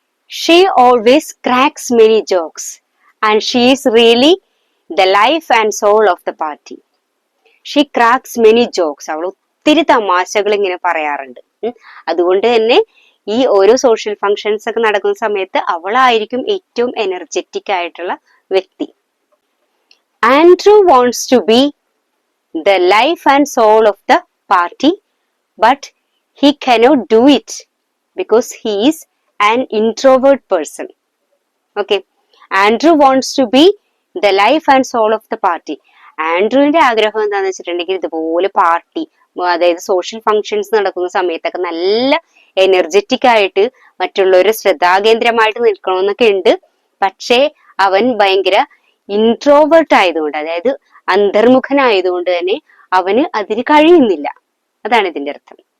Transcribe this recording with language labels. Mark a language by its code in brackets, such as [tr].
[en] She always cracks many jokes and she is really the life and soul of the party. She cracks many jokes. [ml] അവൾ ഒത്തിരി തമാശകൾ ഇങ്ങനെ പറയാറുണ്ട്. അതുകൊണ്ട് തന്നെ ഈ ഓരോ സോഷ്യൽ ഫങ്ഷൻസ് ഒക്കെ നടക്കുന്ന സമയത്ത് അവളായിരിക്കും ഏറ്റവും എനർജറ്റിക് ആയിട്ടുള്ള വ്യക്തി. [en] Andrew wants to be the life and soul of the party, but he cannot do it because he is an introvert person. Okay, Andrew wants to be the life and soul of the party. [ml] ആൻഡ്രൂവിന്റെ ആഗ്രഹം എന്താണെന്ന് വെച്ചിട്ടുണ്ടെങ്കിൽ ഇതുപോലെ party, അതായത് social functions നടക്കുന്ന സമയത്തൊക്കെ നല്ല energetic ആയിട്ട് മറ്റുള്ളവരെ ശ്രദ്ധാകേന്ദ്രമായിട്ട് നിൽക്കണമെന്നൊക്കെ ഉണ്ട്. പക്ഷേ അവൻ ഭയങ്കര ഇൻട്രോവേർട്ട് ആയതുകൊണ്ട്, അതായത് അന്തർമുഖനായതുകൊണ്ട് തന്നെ അവന് അതിന് കഴിയുന്നില്ല. അതാണ് ഇതിന്റെ അർത്ഥം.